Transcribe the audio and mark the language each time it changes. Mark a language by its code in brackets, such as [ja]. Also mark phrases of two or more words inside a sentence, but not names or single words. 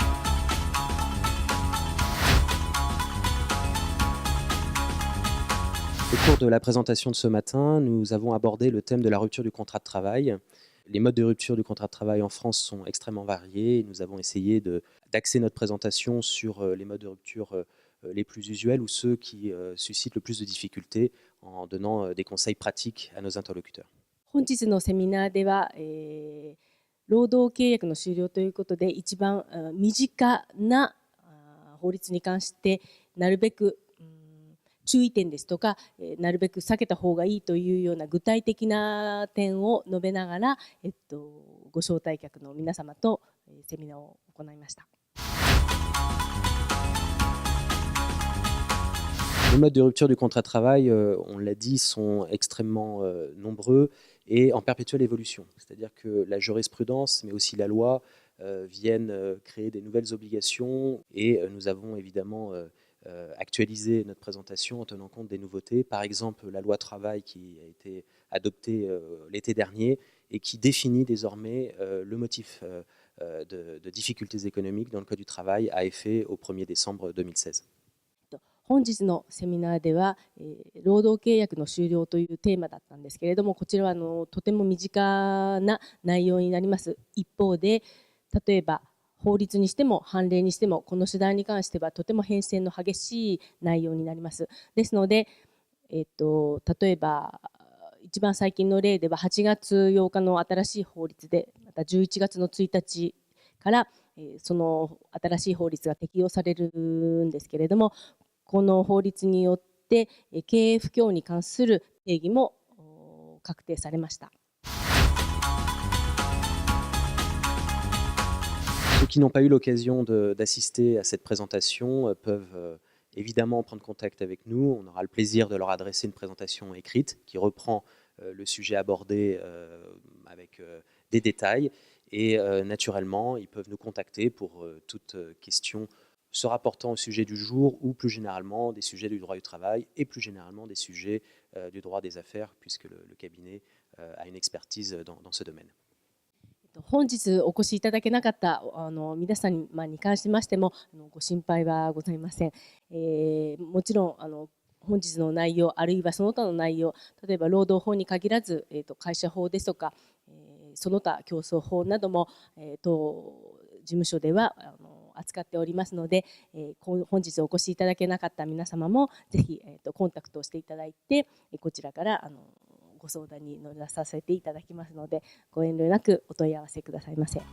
[fr] Au cours de la présentation de ce matin, nous avons abordé le thème de la rupture du contrat de travail. Les modes de rupture du contrat de travail en France sont extrêmement variés. Nous avons essayé d'axer notre présentation sur les modes de rupture les plus usuels ou ceux qui suscitent le plus de difficultés en donnant des conseils pratiques à nos interlocuteurs. [ja] 本日のセミナーでは、労働契約の終了ということで一番身近な法律に関してなるべく注意点ですとか、なるべく避けた方がいいというような具体的な点を述べながら、ご招待客の皆様とセミナーを行いました。 [fr] Les modes de rupture du contrat de travail, on l'a dit, sont extrêmement nombreux et en perpétuelle évolution. C'est-à-dire que la jurisprudence, mais aussi la loi, viennent créer des nouvelles obligations et nous avons évidemment actualisé notre présentation en tenant compte des nouveautés. Par exemple, la loi travail qui a été adoptée l'été dernier et qui définit désormais le motif de difficultés économiques dans le Code du travail à effet au 1er décembre 2016. [ja] 本日のセミナーでは、労働契約の終了というテーマだったんですけれども、こちらはとても身近な内容になります。一方で、例えば法律にしても判例にしてもこの次第に関してはとても変遷の激しい内容になります。ですので、例えば一番最近の例では8月8日の新しい法律で、また11月の1日からその新しい法律が適用されるんですけれども、この法律によって経営不況に関する定義も確定されました。 [fr] Ceux qui n'ont pas eu l'occasion d'assister à cette présentation peuvent évidemment prendre contact avec nous. On aura le plaisir de leur adresser une présentation écrite qui reprend le sujet abordé avec des détails. Et naturellement, ils peuvent nous contacter pour toute question se rapportant au sujet du jour ou plus généralement des sujets du droit du travail et plus généralement des sujets du droit des affaires puisque le cabinet a une expertise dans ce domaine. [ja] 本日お越しいただけなかった皆さんに関しましてもご心配はございません。もちろん本日の内容あるいはその他の内容、例えば労働法に限らず、会社法ですとか、その他競争法なども、当事務所では扱っておりますので、本日お越しいただけなかった皆様もぜひ、コンタクトをしていただいて、こちらからご相談に乗らさせていただきますので、ご遠慮なくお問い合わせくださいませ。